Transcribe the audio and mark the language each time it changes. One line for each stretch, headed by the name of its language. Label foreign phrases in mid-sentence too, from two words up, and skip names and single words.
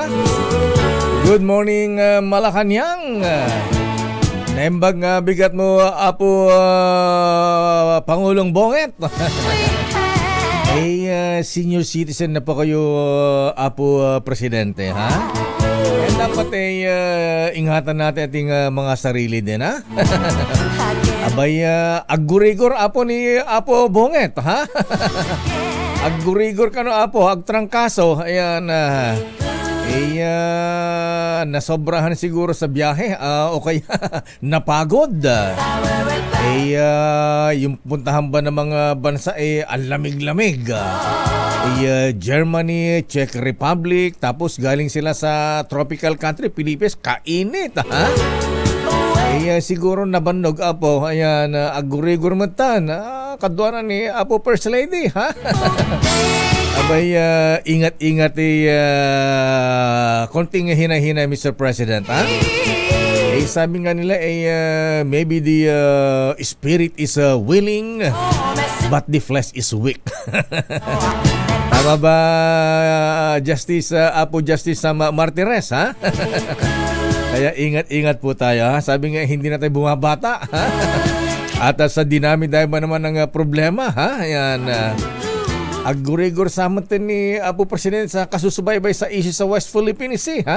English: Good morning, Malacanang.
Iloko: Naimbag nga bigat mo, Apo Pangulong Bonget.
English: Senior citizen
Filipino: na po kayo, Apo Presidente, ha? Dapat ingatan natin ating mga sarili din, ha?
Iloko: Abay, agurigor, Apo ni Apo Bonget, ha? Aggurigor ka no, Apo, agtrangkaso.
Filipino: Ayan, nasobrahan siguro sa biyahe o kaya napagod. Yung puntahan ba ng mga bansa ang lamig-lamig. Germany, Czech Republic, tapos galing sila sa tropical country, Philippines, kainit, ha?
Iloko: Siguro nabannog, Apo. Ayan, aggurigor matan. Kadwaran ni Apo First Lady, ha?
Filipino: Abay, ingat-ingat konting hina-hina, Mr. President, ha? Sabi nga nila,
English: maybe the spirit is willing, but the flesh is weak.
Filipino: Tama ba, Justice, Apo Justice Martires, ha? Kaya ingat-ingat po tayo, ha? Sabi nga, hindi na tayo bumabata, ha? At sa dinami-dami ba naman ng problema, ha? Ayan, aggurigor sa atin ni Apo Presidente sa kasusubaybay sa issue sa West Philippine Sea, ha?